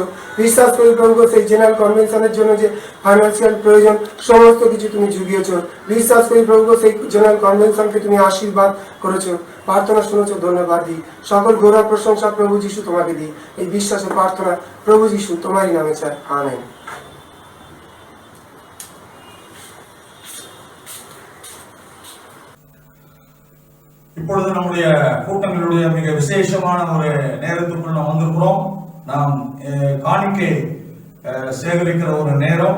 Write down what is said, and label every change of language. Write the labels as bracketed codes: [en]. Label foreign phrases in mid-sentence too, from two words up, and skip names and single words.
[bn] বিশ্বাস করি প্রভু গো সেই [en] general convention [bn] জন্য যে ফাইন্যান্সিয়াল প্রয়োজন সমস্ত কিছু তুমি জুগিয়েছো। বিশ্বাস করি প্রভু গো সেই [en] general convention [bn] তুমি আশীর্বাদ করেছো। প্রার্থনা শুনেছো, ধন্যবাদ দিই। সকল গৌরব প্রশংসা প্রভু যিশু তোমাকে দিই। এই বিশ্বাসের প্রার্থনা প্রভু যিশু তোমারই নামে চাই, আমেন। [ta] இப்பொழுது நம்முடைய கூட்டங்களுடைய மிக விசேஷமான ஒரு நேரத்துக்குள் நாம் வந்திருக்கிறோம். நாம் காணிக்கை சேகரிக்கிற ஒரு நேரம்.